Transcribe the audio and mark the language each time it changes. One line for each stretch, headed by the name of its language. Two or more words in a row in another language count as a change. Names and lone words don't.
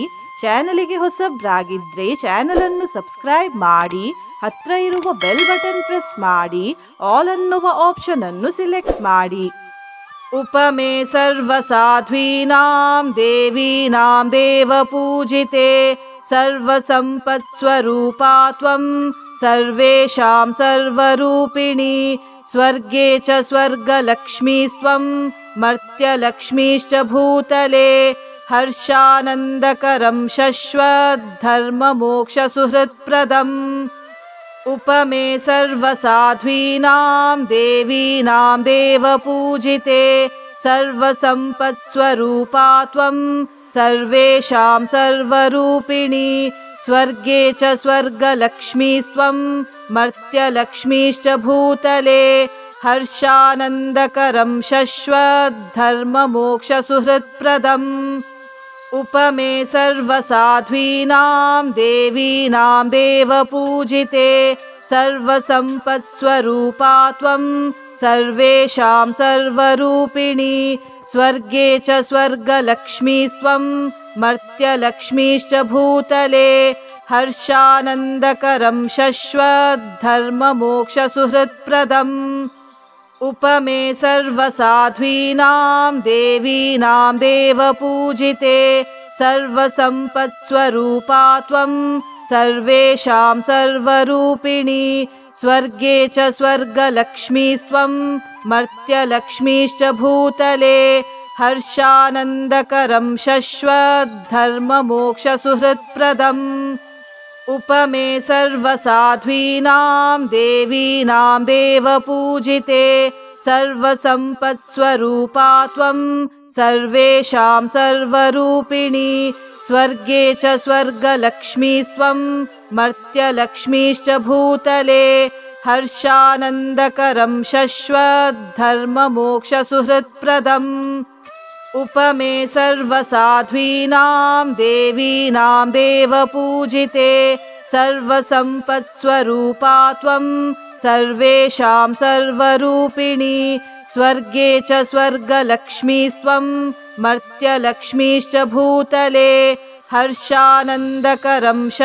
Kannada: ಚಾನಲಿಗೆ ಹೊಸಬ್ರಾಗಿದ್ರೆ ಚಾನಲ್ ಅನ್ನು ಸಬ್ಸ್ಕ್ರೈಬ್ ಮಾಡಿ. ಹತ್ರ ಇರುವ ಬೆಲ್ ಬಟನ್ ಪ್ರೆಸ್ ಮಾಡಿ. ಆಲ್ ಅನ್ನುವ ಆಪ್ಷನ್ ಅನ್ನು ಸಿಲೆಕ್ಟ್ ಮಾಡಿ.
Sanskrit: उपमे सर्व साध्वीनां देवीनां देव पूजिते सर्व सम्पत् स्वरूपा त्वं सर्वेषां सर्वरूपिणी स्वर्गे च स्वर्ग लक्ष्मीस्त्वं मर्त्य लक्ष्मीश्च भूतले हर्षानन्दकरं शश्वत् धर्म मोक्ष सुहृत्प्रदम्. उपमे सर्व साध्वीनां देवीनां देव पूजिते सर्व सम्पत् स्वरूपा त्वं सर्वेषां सर्वरूपिणी स्वर्गे च स्वर्ग लक्ष्मीस्त्वं मर्त्य लक्ष्मीश्च भूतले हर्षानन्दकरं शश्वत् धर्म मोक्ष सुहृत्प्रदम्. उपमे सर्व साध्वीनां देवीनां देव पूजिते सर्व सम्पत् स्वरूपा त्वं सर्वेषां सर्वरूपिणी स्वर्गे च स्वर्ग लक्ष्मीस्त्वं मर्त्य लक्ष्मीश्च भूतले हर्षानन्दकरं शश्वत् धर्म मोक्ष सुहृत्प्रदम्. उपमे सर्व साध्वीनां देवीनां देव पूजिते सर्व सम्पत् स्वरूपा त्वं सर्वेषां सर्वरूपिणी स्वर्गे च स्वर्ग लक्ष्मीस्त्वं मर्त्य लक्ष्मीश्च भूतले हर्षानन्दकरं शश्वत् धर्म मोक्ष सुहृत्प्रदम्. उपमे सर्व साध्वीनां देवीनां देव पूजिते सर्व सम्पत् स्वरूपा त्वं सर्वेषां सर्वरूपिणी स्वर्गे च स्वर्गलक्ष्मीस्त्वं मर्त्यलक्ष्मीश्च भूतले हर्षानन्दकरं शश्वद्धर्ममोक्षसुहृत्प्रदम् उपमे सर्वसाध्वीनां देवीनां देवपूजिते सर्वसम्पत्स्वरूपा त्वं सर्वेषां सर्वरूपिणी स्वर्गे च स्वर्गलक्ष्मीस्त्वं मर्त्यलक्ष्मीश्च भूतले हर्षानन्दकरं